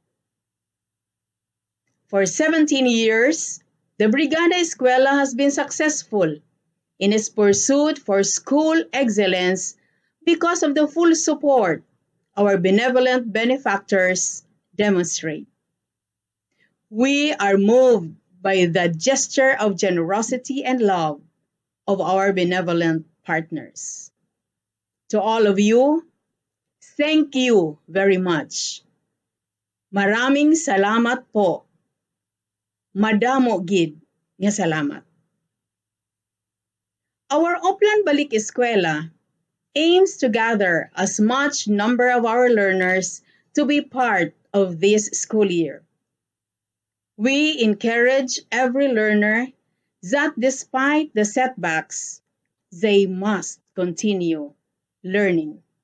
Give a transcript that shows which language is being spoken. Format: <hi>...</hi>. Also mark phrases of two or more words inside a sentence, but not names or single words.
<en>For 17 years, the Brigada Eskwela has been successful in its pursuit for school excellence because of the full support our benevolent benefactors demonstrate. We are moved by the gesture of generosity and love of our benevolent partners. To all of you, thank you very much.</en> <tl>Maraming salamat po.</tl> <hil>Madamo gid nga salamat.</hil> <en>Our Oplan Balik Eskwela aims to gather as much number of our learners to be part of this school year. We encourage every learner that despite the setbacks, they must continue learning.</en>